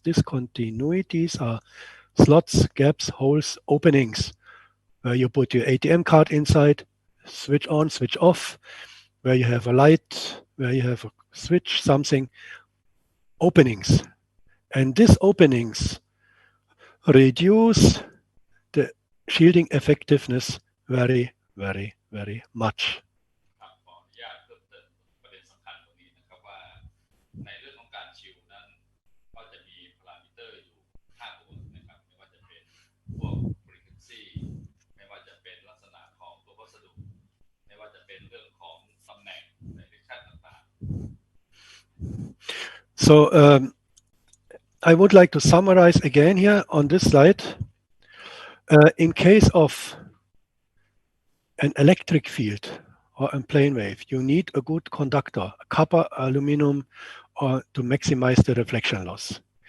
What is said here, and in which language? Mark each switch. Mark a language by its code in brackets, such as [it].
[en] Discontinuities are slots, gaps, holes, openings, where you put your ATM card inside, switch on, switch off, where you have a light, where you have a switch, something, openings. And these openings reduce the shielding effectiveness very, very, very much. [th] ขออนุญาตเพิ่มเติมประเด็นสำคัญตรงนี้นะครับว่าในเรื่องของการชิลนั้นก็จะมีพารามิเตอร์อยู่5ตัวนะครับไม่ว่าจะเป็นพวก frequency ไม่ว่าจะเป็นลักษณะของตัววัสดุไม่ว่าจะเป็นเรื่องของตำแหน่งในขั้นต่างๆ [en] So I would like to summarize again here on this slide. In case of an electric field or a plane wave, you need a good conductor, copper, aluminum, or to maximize the reflection loss.